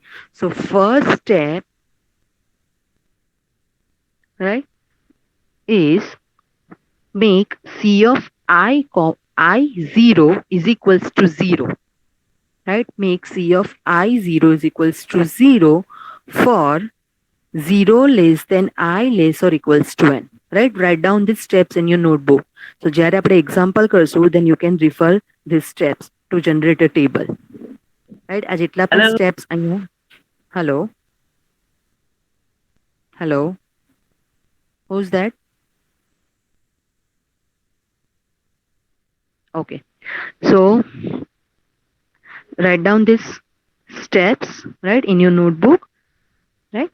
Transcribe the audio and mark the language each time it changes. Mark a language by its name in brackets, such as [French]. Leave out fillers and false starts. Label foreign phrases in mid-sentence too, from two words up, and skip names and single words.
[English] So first step, right, is make C of I 0 is equals to 0, right? Make C of I 0 is equals to 0 for 0 less than I less or equals to n, right? Write down these steps in your notebook. So [Gujarati] જ્યારે આપણે example કરશું, [English] then you can refer these steps to generate a table, right? [Gujarati] આ જેટલા પણ [English] Hello. steps અહીંયા, hello, hello, who's that? Okay, so write down these steps, right, in your notebook, right?